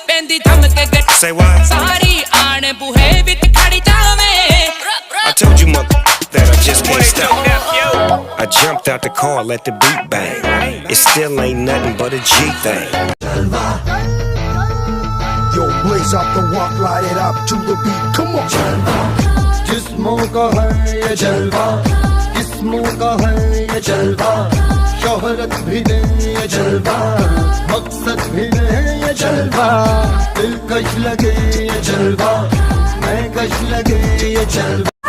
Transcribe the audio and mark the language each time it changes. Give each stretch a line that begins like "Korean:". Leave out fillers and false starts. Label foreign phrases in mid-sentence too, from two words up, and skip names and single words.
English: दी थम के गट Say what?
Punjabi: ਸਾਰੀ ਆਨ ਬੂਹੇ ਵਿਚ ਖੜ੍ਹੀ ਜਾਵੇ
English: I told you, mother, that I just can't stop. I jumped out the car, let the beat bang. It still ain't nothing but a G thing. Yo, blaze up the walk, light it up to the beat. Come on.
Hindi: जिस्मों का है ये जलवा, किस्मों का है ये जलवा, शोहरत भी दे ये जलवा, मकसद भी दे ये जलवा, दिलकश लगे ये जलवा, मैं कश लगे ये जलवा।